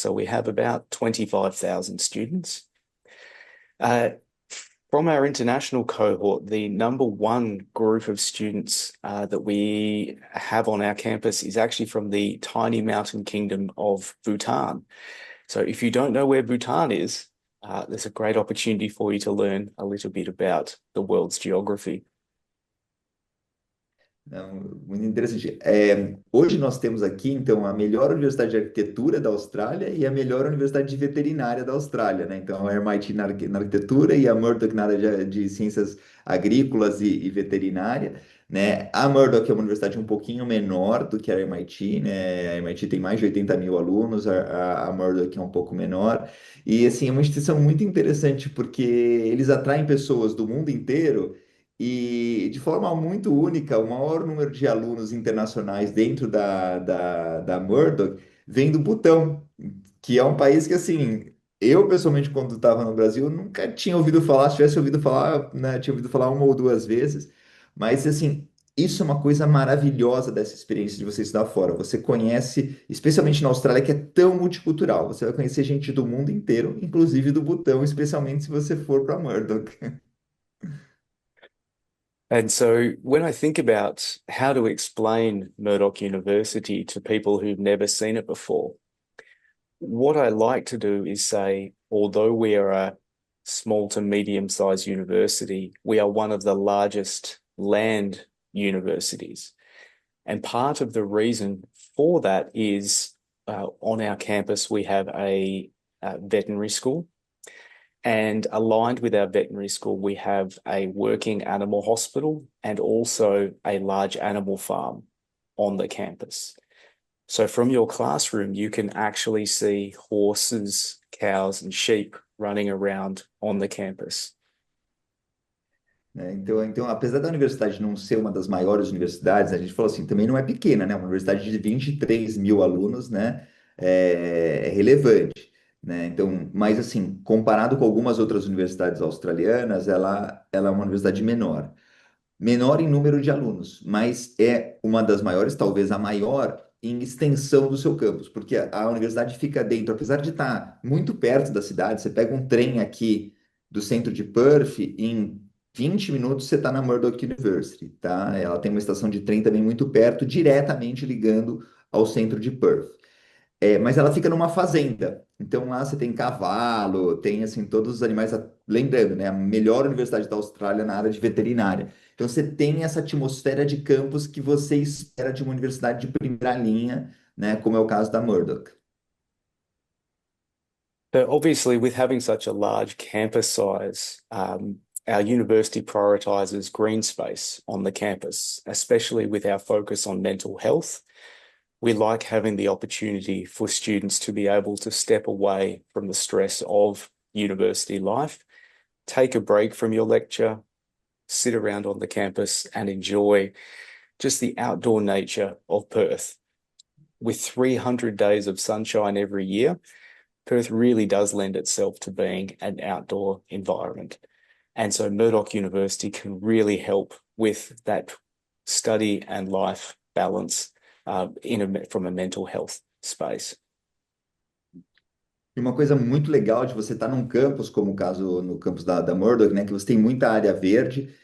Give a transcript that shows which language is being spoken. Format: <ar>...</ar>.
<en>So we have about 25,000 students. From our international cohort, the number one group of students that we have on our campus is actually from the tiny mountain kingdom of Bhutan. So if you don't know where Bhutan is, there's a great opportunity for you to learn a little bit about the world's geography.</en> <pt>Não, muito interessante. Hoje nós temos aqui, então, a melhor universidade de arquitetura da Austrália e a melhor universidade de veterinária da Austrália, né? Então, a MIT na arquitetura e a Murdoch na área de ciências agrícolas e veterinária, né? A Murdoch é uma universidade um pouquinho menor do que a MIT, né? A MIT tem mais de 80 mil alunos, a Murdoch é um pouco menor. E, assim, é uma instituição muito interessante porque eles atraem pessoas do mundo inteiro e de forma muito única, o maior número de alunos internacionais dentro da Murdoch vem do Butão, que é um país que, assim, eu pessoalmente, quando estava no Brasil, nunca tinha ouvido falar, se tivesse ouvido falar, né, tinha ouvido falar uma ou duas vezes, mas, assim, isso é uma coisa maravilhosa dessa experiência de você estudar fora. Você conhece, especialmente na Austrália, que é tão multicultural, você vai conhecer gente do mundo inteiro, inclusive do Butão, especialmente se você for para Murdoch.</pt> <en>And so when I think about how to explain Murdoch University to people who've never seen it before, what I like to do is say, although we are a small to medium-sized university, we are one of the largest land universities. And part of the reason for that is on our campus, we have a veterinary school. And aligned with our veterinary school, we have a working animal hospital and also a large animal farm on the campus. So from your classroom, you can actually see horses, cows, and sheep running around on the campus.</en> <pt>Né? Então, apesar da universidade não ser uma das maiores universidades, a gente falou assim, também não é pequena, né? Uma universidade de 23 mil alunos, né? É relevante. né? Então, mas assim, comparado com algumas outras universidades australianas, ela é uma universidade menor. Menor em número de alunos, mas é uma das maiores, talvez a maior, em extensão do seu campus, porque a universidade fica dentro, apesar de estar muito perto da cidade, você pega um trem aqui do centro de Perth, em 20 minutos você está na Murdoch University, tá? Ela tem uma estação de trem também muito perto, diretamente ligando ao centro de Perth. Mas ela fica numa fazenda. Então lá você tem cavalo, tem assim todos os animais. Lembrando, né? A melhor universidade da Austrália na área de veterinária. Então você tem essa atmosfera de campus que você espera de uma universidade de primeira linha, né? Como é o caso da Murdoch.</pt> <en>So obviously, with having such a large campus size, our university prioritizes green space on the campus, especially with our focus on mental health. We like having the opportunity for students to be able to step away from the stress of university life, take a break from your lecture, sit around on the campus and enjoy just the outdoor nature of Perth. With 300 days of sunshine every year, Perth really does lend itself to being an outdoor environment. And so Murdoch University can really help with that study and life balance from a mental health space.</en> <pt>E uma coisa muito legal de você estar num campus, como o caso no campus da Murdoch, né, que você tem muita área verde.</pt>